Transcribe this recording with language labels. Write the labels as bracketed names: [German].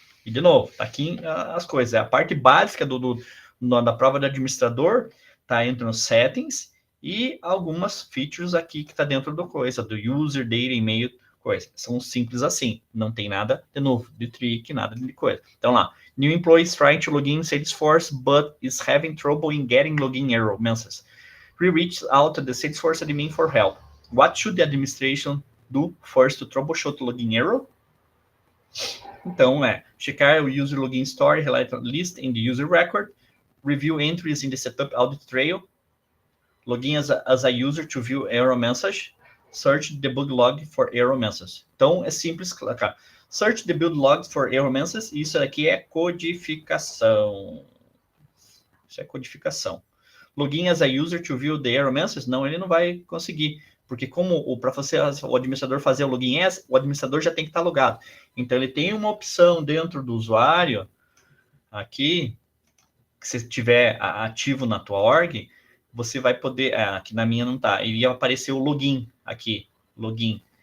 [Portuguese] E, de novo, tá aqui as coisas. A parte básica da prova do administrador tá entre os settings e algumas features aqui que tá dentro do coisa, do user, data, e-mail, coisa. São simples assim. Não tem nada de novo, de trick, nada de coisa. Então, lá. [English] New employee is trying to log in Salesforce, but is having trouble in getting login error messages. We reached out to the Salesforce admin for help. What should the administration do first to troubleshoot login error? [Portuguese] Então, checar o [English] user login story, highlight list in the user record, review entries in the setup audit trail, login as a user to view error message, search the debug log for error message. [Portuguese] Então, é simples, cara. [English] Search the build logs for error messages. [Portuguese] Isso aqui é codificação. Isso é codificação. [English] Login as a user to view the error messages? [Portuguese] Não, ele não vai conseguir. Porque para o administrador fazer o login o administrador já tem que estar logado. Então, ele tem uma opção dentro do usuário, aqui, que se estiver ativo na tua org, você vai poder... aqui na minha não está. Ia aparecer o login aqui. Login.